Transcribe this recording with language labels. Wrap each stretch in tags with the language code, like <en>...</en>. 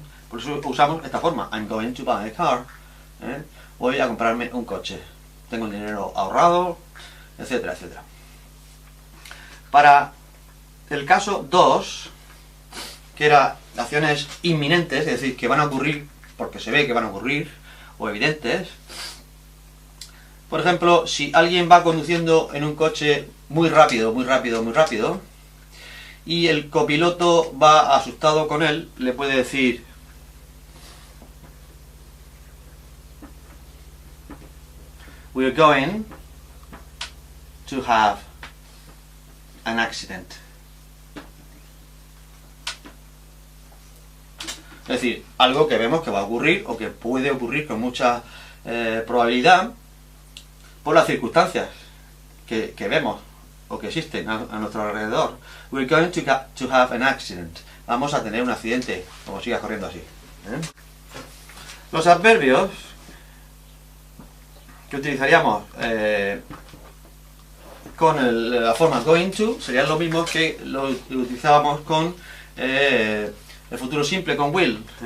<es>Por eso usamos esta forma,</es> <en>I'm going to buy a car.</en> <es>Voy a comprarme un coche. Tengo el dinero ahorrado, etcétera, etcétera. Para el caso 2, que era acciones inminentes, es decir, que van a ocurrir porque se ve que van a ocurrir, o evidentes. Por ejemplo, si alguien va conduciendo en un coche muy rápido, muy rápido, muy rápido, y el copiloto va asustado con él, le puede decir:</es> <en>we're going to have an accident.</en> <es>Es decir, algo que vemos que va a ocurrir o que puede ocurrir con mucha probabilidad por las circunstancias que vemos o que existen a nuestro alrededor.</es> <en>We're going to have an accident.</en> <es>Vamos a tener un accidente, como sigas corriendo así. Los adverbios que utilizaríamos con la forma going to serían lo mismo que lo utilizábamos con el futuro simple con will.</es>